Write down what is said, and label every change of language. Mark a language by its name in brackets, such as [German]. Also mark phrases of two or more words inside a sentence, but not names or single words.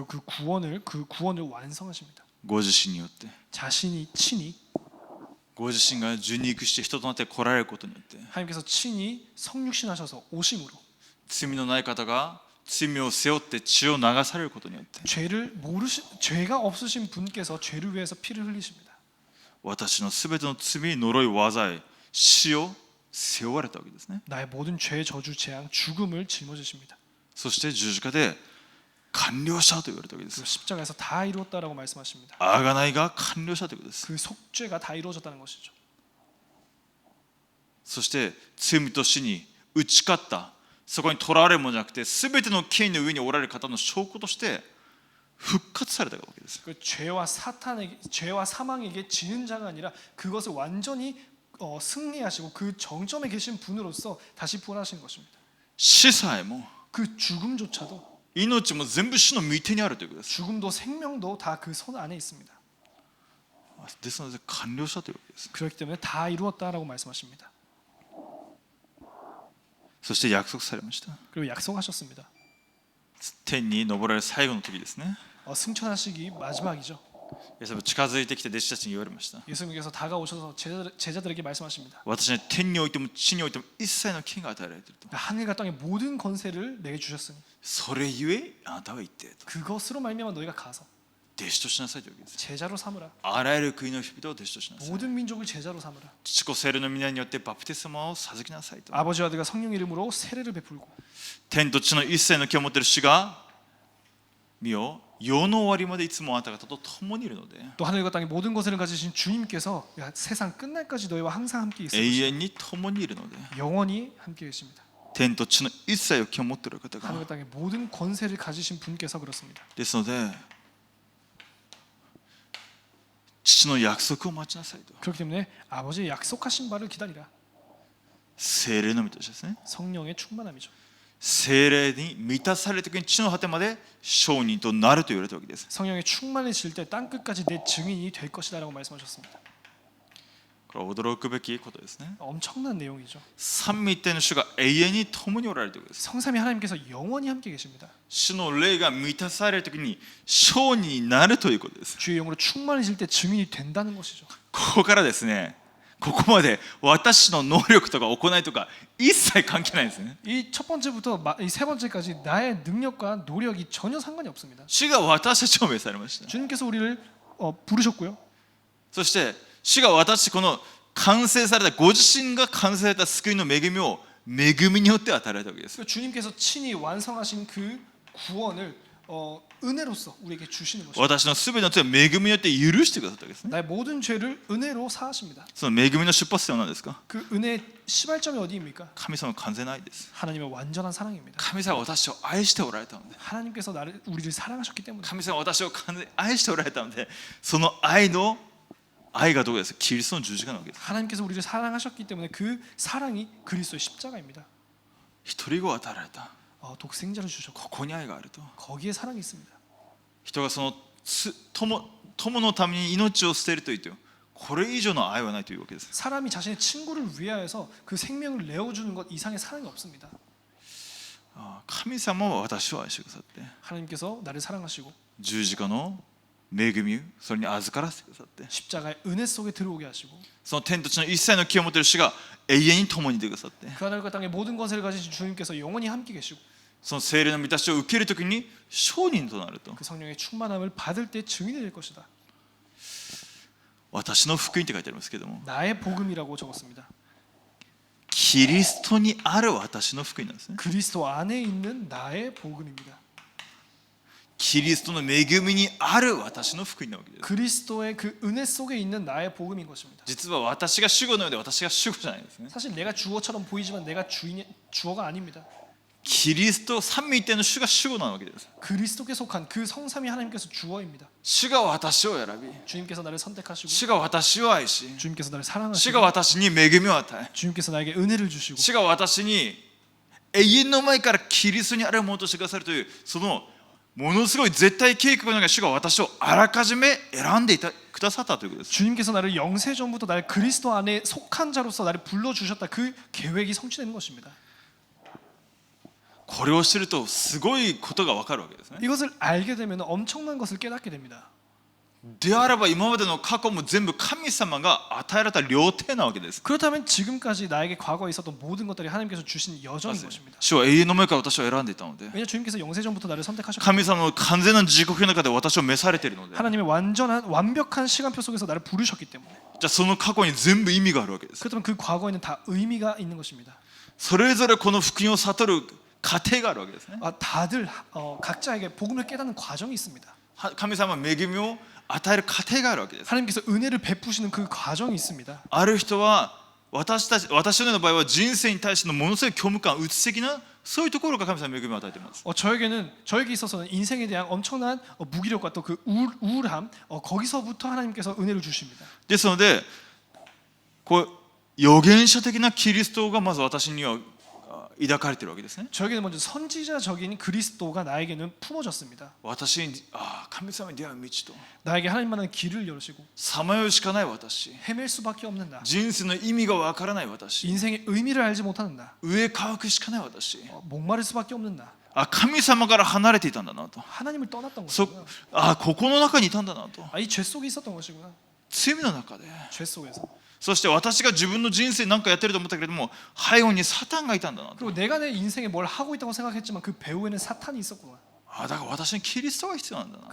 [Korean] 그리고 그 구원을 완성하십니다. [Japanese] ご自身によって、 [Korean] 자신이 친히 [Japanese] ご自身が受肉して人となって来られることによって、 [Korean] 하나님께서 친히 성육신하셔서 오심으로 [Japanese] 罪のない方が罪を背負って血を流されることによって、 [Korean] 죄가 없으신 분께서 죄를 위해서 피를 흘리십니다. [Japanese] 私のすべての罪、呪い、災い、死を背負われたわけですね。 [Korean] 나의 모든 죄, 저주, 재앙, 죽음을 짊어지십니다. [Japanese] そして十字架で完了したと言われたわけです。 [Korean] 그 십자가에서 다 이루었다라고 말씀하십니다. [Japanese] 贖いが完了したということです。 [Korean] 그 속죄가 다 이루어졌다는 것이죠. [Japanese] そして罪と死に打ち勝った、そこにとらわれるものじゃなくて全ての権威の上におられる方の証拠として復活されたわけです。 [Korean] 그 죄와 사망에게 지는 자가 아니라 그것을 완전히 승리하시고 그 정점에 계신 분으로서 다시 부활하신 것입니다. [Japanese] 死さえも [Korean] 그 죽음조차도 [Japanese] 命も全部主の御手にあるということです。 [Korean] 죽음도 생명도 다 그 손 안에 있습니다. [Japanese] ですので完了したというわけです。 [Korean] 그렇기 때문에 다 이루었다라고 말씀하십니다. [Japanese] そして約束されました。 [Korean] 그리고 약속하셨습니다. [Japanese] 天に昇られる最後の時ですね。 [Korean] 승천하시기 마지막이죠. [Japanese] イエス様近づいてきて弟子たちに言われました。 [Korean] 예수님께서 다가오셔서 제자들에게 말씀하십니다. [Japanese] 私は天においても地においても一切の権が与えられていると。 [Korean] 하늘과 땅의 모든 권세를 내게 주셨으니 [Japanese] それゆえあなたは言ってと。 [Korean] 그것으로 말미암아 너희가 가서 [Japanese] 弟子としなさいというわけです。 [Korean] 제자로 삼으라. [Japanese] あらゆる国の人々を弟子としなさい。 [Korean] 모든 민족을 제자로 삼으라. [Japanese] 父子聖霊の皆によってバプテスマを授けなさいと。 [Korean] 아버지와 아들과 성령 이름으로 세례를 베풀고 [Japanese] 天と地の一切の権を持っている主が見よ、世の終わりまでいつもあなた方と共にいるので、 [Korean] 또 하늘과 땅의 모든 것을 가지신 주님께서 세상 끝날까지 너희와 항상 함께 있을 [Japanese] 永 [Korean] 것이다. [Japanese] 遠に共にいるので、 [Korean] 영원히 함께 계십니다. [Japanese] 天と地の一切の権を持っている方が [Korean] 하늘과 땅의 모든 권세를 가지신 분께서 그렇습니다. [Japanese] ですので、父の約束を待ちなさいと。 [Korean] 그렇기 때문에 아버지의 약속하신 바를 기다리라. [Japanese] 聖霊のみとしてですね。 [Korean] 성령의 충만함이죠. [Japanese] 聖霊に満たされる時に地の果てまで証人となると言われたわけです。 [Korean] 성령의 충만해질 때 땅 끝까지 내 증인이 될 것이다라고 말씀하셨습니다. [Japanese] これは驚くべきことですね。 [Korean] 엄청난 내용이죠. [Japanese] 三位一体の主が永遠に共におられるということです。 [Korean] 성삼위 하나님께서 영원히 함께 계십니다. [Japanese] 主の霊が満たされる時に証人になるということです。 [Korean] 주의 영으로 충만해질 때 증인이 된다는 것이죠. [Japanese] ここからですね、ここまで私の能力とか行いとか一切関係ないんですね。 [Korean] 이 첫 번째부터 이 세 번째까지 나의 능력과 노력이 전혀 상관이 없습니다. [Japanese] 主が私たちを召されました。 [Korean] 주님께서 우리를 부르셨고요. [Japanese] そして主が私この完成されたご自身が完成された救いの恵みを恵みによって与えられたわけです。 [Korean] 주님께서 친히 완성하신 그 구원을 은혜로서 우리에게 주시는 것입니다. [Japanese] 私のすべての罪を恵みによって許してくださったわけですね。 [Korean] 나의 모든 죄를 은혜로 사하십니다. [Japanese] その恵みの出発点は何ですか？ [Korean] 그 은혜의 시발점이 어디입니까? [Japanese] 神様の完全な愛です。 [Korean] 하나님의 완전한 사랑입니다. [Japanese] 神様は私を愛しておられたので、 [Korean] 하나님께서 우리를 사랑하셨기 때문에 [Japanese] 神様は私を完全に愛しておられたので、その愛がどこですか？キリストの十字架なわけです。 [Korean] 하나님께서 우리를 사랑하셨기 때문에 그 사랑이 그리스도의 십자가입니다. [Japanese] 一人子を与えられた。 [Korean] 독생자를 주셨고 [Japanese] ここに愛があると。 [Korean] 거기에 사랑이 있습니다. [Japanese] 人がその友のために命を捨てると言ってこれ以上の愛はないというわけです。 [Korean] 사람이 자신의 친구를 위하여서 그 생명을 내어주는 것 이상의 사랑이 없습니다. [Japanese] 神様は私を愛してくださって、 [Korean] 하나님께서 나를 사랑하시고 [Japanese] 十字架の恵みそれに預からせてくださって、 [Korean] 십자가의 은혜 속에 들어오게 하시고 [Japanese] その天と地の一切の気を持っている主が永遠に共にいてくださって、 [Korean] 그 하늘과 땅의 모든 것을 가지신 주님께서 영원히 함께 계시고 [Japanese] その聖霊の満たしを受けるときに証人となると、 [Korean] 그 성령의 충만함을 받을 때 증인이 될 것이다. [Japanese] 私の福音って書いてありますけども、 [Korean] 나의 복음이라고 적었습니다. [Japanese] キリストにある私の福音なんですね。 [Korean] 그리스도 안에 있는 나의 복음입니다. [Japanese] キリストの恵みにある私の福音なわけです。 [Korean] 그리스도의 그 은혜 속에 있는 나의 복음인 것입니다. [Japanese] 実は私が主語のようで私が主語じゃないんですね。 [Korean] 사실 내가 주어처럼 보이지만 내가 주어가 아닙니다. [Japanese] キリスト三位一体の主が主語なわけです。 [Korean] 그리스도께 속한 그 성삼위 하나님께서 주어입니다. [Japanese] 主が私を選び、 [Korean] 주님께서 나를 선택하시고 [Japanese] 主が私を愛し、 [Korean] 주님께서 나를 [Japanese] 主 [Korean] 사랑하시고 [Japanese] が私に恵みを与え、 [Korean] 주님께서 나에게 은혜를 주시고 [Japanese] 主が私に永遠の前からキリストにあるものとしてくださるという、そのものすごい絶対計画の中で主が私をあらかじめ選んでくださったということです。 [Korean] 주님께서 나를 영세 전부터 나를 그리스도 안에 속한 자로서 나를 불러주셨다. 그 계획이 성취되는 것입니다. [Japanese] これを知るとすごいことが分かるわけですね。 [Korean] 이것을 알게 되면 엄청난 것을 깨닫게 됩니다. [Japanese] であれば今までの過去も全部神様が与えられた料亭なわけです。 [Korean] 그렇다면 지금까지 나에게 과거에 있었던 모든 것들이 하나님께서 주신 여정인 것입니다. [Japanese] 主は永遠の前から私を選んでいたので、 [Korean] 왜냐 주님께서 영세 전부터 나를 선택하셨고 [Japanese] 神様の完全な時刻の中で私を召されているので、 [Korean] 하나님의 완전한 완벽한 시간표 속에서 나를 부르셨기 때문에 [Japanese] じゃあその過去に全部意味があるわけです。 [Korean] 그렇다면 그 과거에는 다 의미가 있는 것입니다. [Japanese] それぞれこの福音を悟る過程があるわけですね。 [Korean] 다들 각자에게 복음을 깨닫는 과정이 있습니다. [Japanese] 神様は恵みを与える過程があるわけです。 [Korean] 하나님께서 은혜를 베푸시는 그 과정이 있습니다. [Japanese] ある人は私のような場合は人生に対してのものすごい虚無感、うつ的なそういうところが神様の恵みを与えています。 [Korean] 저에게 있어서는 인생에 대한 엄청난 무기력과 또 그 우울함 거기서부터 하나님께서 은혜를 주십니다. [Japanese] ですので、こう預言者的なキリストがまず私には抱かれているわけですね。 [Korean] 저에게는 먼저 선지자적인 그리스도가 나에게는 품어졌습니다. [Japanese] 私に神様に出会う道と [Korean] 나에게 하나님만한 길을 열으시고 [Japanese] さまようしかない私、 [Korean] 헤맬 수밖에 없는 나, [Japanese] 人生の意味がわからない私、 [Korean] 인생의 의미를 알지 못하는 나, [Japanese] 上乾くしかない私、 [Korean] 목마를 수밖에 없는 나, [Japanese] 神様から離れていたんだなと、 [Korean] 하나님을 떠났던 [Japanese] ここの中にいたんだなと、 [Korean] 이 죄 속에 있었던 것이구나. [Japanese] 罪の中で、 [Korean] 죄 속에서. [Japanese] そして私が自分の人生なんかやってると思ったけれども、背後にサタンがいたんだなと。 [Korean] 그리고 내가 내 인생에 뭘 하고 있다고 생각했지만 그 배후에는 사탄이 있었구나. [Japanese] だから私にキリストが必要なんだな。